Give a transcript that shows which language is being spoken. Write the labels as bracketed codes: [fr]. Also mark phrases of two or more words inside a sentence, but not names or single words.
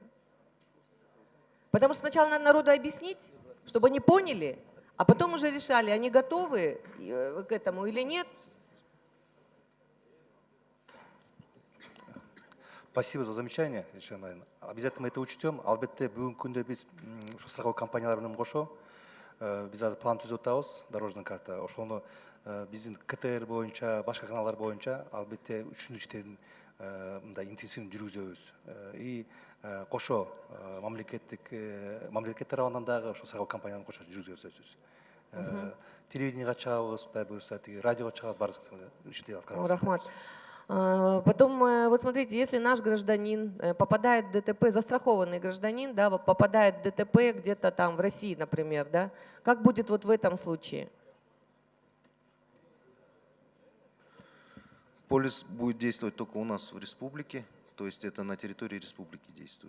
[ru] Потому что сначала надо народу объяснить, чтобы они поняли, а потом уже решали, они готовы к этому или нет. Спасибо за замечание, обязательно мы это учтем. [ky] Албетте бүгүнкү күндө биз ушу страховой компаниялар менен кошо биз азыр план түзүп атабыз, [ru] дорожный карта. [ky] Ошону биздин КТР боюнча, башка каналдар боюнча албетте үчүндү иштерин мындай интенсивдүү жүргүзөбүз. И кошо мамлекет тарабынан дагы ошо страховой компанияларын кошо жүргүзөбүз сөзсүз. Телевидениега чыгабыз, кудай буюрса, радиого чыгабыз, баардык ишти аткарабыз. Рахмат. [ru] Потом, вот смотрите, если наш гражданин попадает в ДТП, застрахованный гражданин, да, попадает в ДТП где-то там в России, например, да, как будет вот в этом случае? Полис будет действовать только у нас в республике, то есть это на территории республики действует.